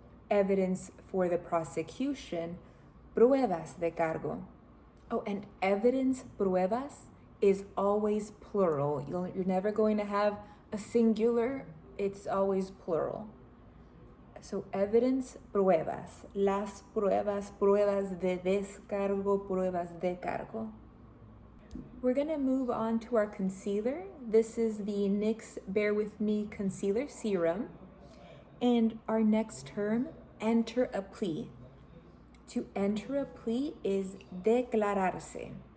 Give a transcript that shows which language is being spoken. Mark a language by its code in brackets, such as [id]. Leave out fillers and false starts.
[en] Evidence for the prosecution, [es] pruebas de cargo. [en] Oh, and evidence, pruebas, is always plural. You're never going to have a singular, it's always plural. So evidence, pruebas. [es] Las pruebas, pruebas de descargo, pruebas de cargo. [en] We're going to move on to our concealer. This is the NYX Bare With Me Concealer Serum. And our next term, enter a plea. To enter a plea is declararse.